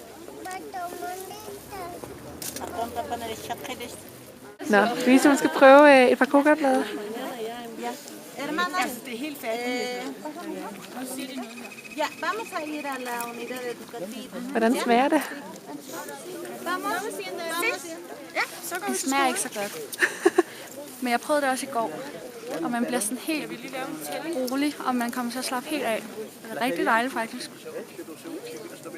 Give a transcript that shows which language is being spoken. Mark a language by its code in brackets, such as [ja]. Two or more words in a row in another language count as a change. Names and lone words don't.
[da] Nå, Louise, hun skal prøve et par coca-blade. Altså, det er helt færdigt. Ja, [es] vamos a ir a la unidad educativa. [da] Hvordan smager det? Ja, det smager ikke så godt. Men jeg prøvede det også i går, og man bliver sådan helt rolig, og man kommer til at slappe helt af. Det er rigtig dejligt faktisk.